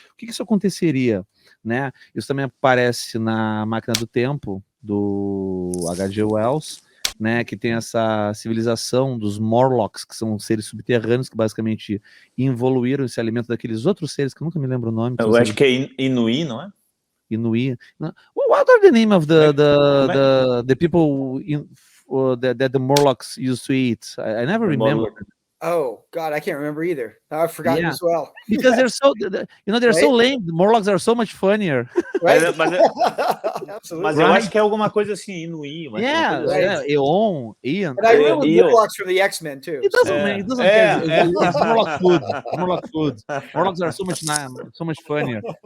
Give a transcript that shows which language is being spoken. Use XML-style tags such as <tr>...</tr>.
<pt>O que isso aconteceria, né? Isso também aparece na Máquina do Tempo, do H.G. Wells, né, que tem essa civilização dos Morlocks, que são seres subterrâneos que basicamente evoluíram e se alimentam daqueles outros seres que eu nunca me lembro o nome. Eu acho que é Inuí, não é? Inuí.</pt> <en>What are the name of the people that the Morlocks used to eat? I never remember. Oh God, I can't remember either. I've forgotten as well. Because they're so, they're so lame. The Morlocks are so much funnier. Right?</en> <pt>Mas eu acho que é alguma coisa assim, Inuí. Eon, Ian.</pt> <en>And I remember Morlocks from the X-Men too. It doesn't care. It's Morlock food. Morlocks are so much funnier.</en>